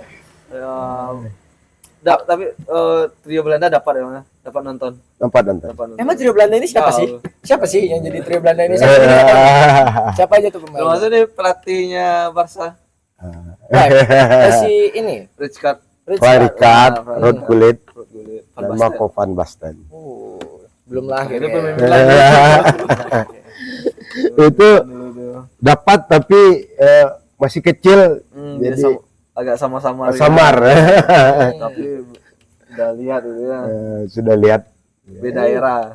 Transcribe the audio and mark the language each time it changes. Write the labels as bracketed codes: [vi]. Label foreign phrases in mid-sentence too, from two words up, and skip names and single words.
[id] Tapi trio Belanda dapat ya, Mas? Dapat nonton. Tempat nonton. Dapat nonton. Emang trio Belanda ini siapa Tahu. sih? Siapa sih yang jadi trio Belanda ini? Saya sendiri nggak tahu. Siapa aja tuh pemain? Termasuk nih pelatihnya Barca, Si ini. Rijkaard. Rijkaard, Ruud Gullit, Van dan Basten. Marco van Basten. Belum lahir. Ini ya. pemain Belanda. Itu dapat tapi masih kecil, Dia jadi agak samar-samar. samar. Tapi udah lihat itu ya. Sudah lihat Beda era.